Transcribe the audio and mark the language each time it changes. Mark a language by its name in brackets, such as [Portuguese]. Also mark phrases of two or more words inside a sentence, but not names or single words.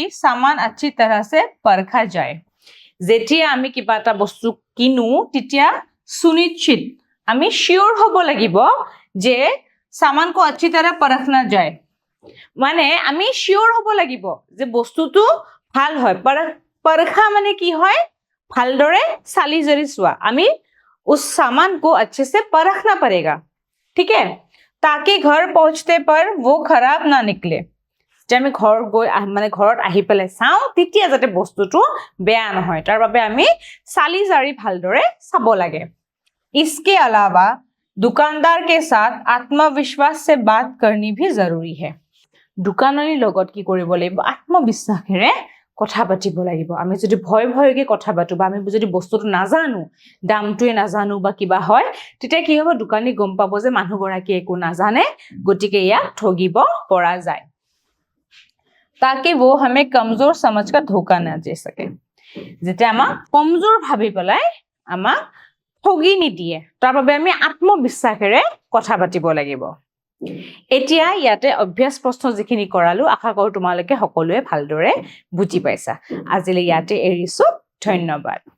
[Hindi] सामान अच्छी तरह से परखा जाए [Assamese] যেতিয়া আমি কিবা এটা বস্তু কিনো তেতিয়া सुनिश्चित আমি শিওর হ'ব লাগিব যে [Hindi] सामान को अच्छी तरह परखना जाए [Assamese] মানে আমি শিওর হ'ব লাগিব যে বস্তুটো ভাল হয় परखा মানে কি হয় ভালদৰে চালি জাৰি চোৱা আমি [Hindi] उस सामान को अच्छे से परखना पड़ेगा ठीक है ताकि घर पहुंचते पर वो खराब ना निकले [Assamese] যে আমি ঘৰ গৈ মানে ঘৰত আহি পেলাই চাওঁ তেতিয়া যাতে বস্তুটো বেয়া নহয় তাৰ বাবে আমি চালি জাৰি ভালদৰে চাব লাগে [Hindi] इसके अलावा दुकानदार के साथ आत्मविश्वास से बात करनी भी जरूरी है [Assamese] দোকানীৰ লগত কি কৰিব লাগিব আত্মবিশ্বাসেৰে কথা পাতিব লাগিব আমি যদি ভয়কে কথা পাতো বা আমি যদি বস্তুটো নাজানো দামটোৱে নাজানো বা কিবা হয় তেতিয়া কি হ'ব দোকানী গম পাব যে মানুহগৰাকী একো নাজানে গতিকে ইয়াক ঠগিব পৰা যায় [Hindi] ताकि वो हमें कमजोर समझकर धोखा ना दे सके [Assamese] যেতিয়া আমাক কমজোৰ ভাবি পেলাই আমাক ঠগি নিদিয়ে তাৰ বাবে আমি আত্মবিশ্বাসেৰে কথা পাতিব লাগিব এতিয়া ইয়াতে অভ্যাস প্ৰশ্ন যিখিনি কৰালো আশা কৰো তোমালোকে সকলোৱে ভালদৰে বুজি পাইছা আজিলৈ ইয়াতে এৰিছো ধন্যবাদ